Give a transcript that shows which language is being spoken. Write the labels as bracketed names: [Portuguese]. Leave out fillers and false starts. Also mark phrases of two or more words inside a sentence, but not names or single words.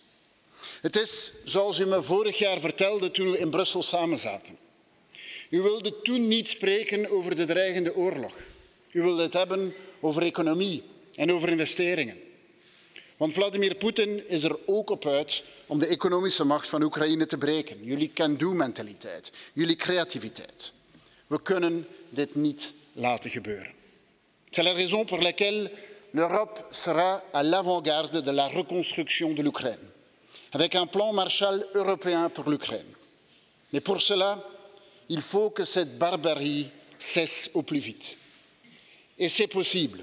[Dutch] Het is zoals u me vorig jaar vertelde toen we in Brussel samen zaten. U wilde toen niet spreken over de dreigende oorlog. U wilde het hebben over economie en over investeringen. Want Vladimir Poetin is er ook op uit om de economische macht van Oekraïne te breken. Jullie can-do-mentaliteit, jullie creativiteit. We kunnen dit niet laten gebeuren. [French] C'est la raison pour laquelle l'Europe sera à l'avant-garde de la reconstruction de l'Ukraine, avec un plan Marshall européen pour l'Ukraine. Mais pour cela, il faut que cette barbarie cesse au plus vite. Et c'est possible.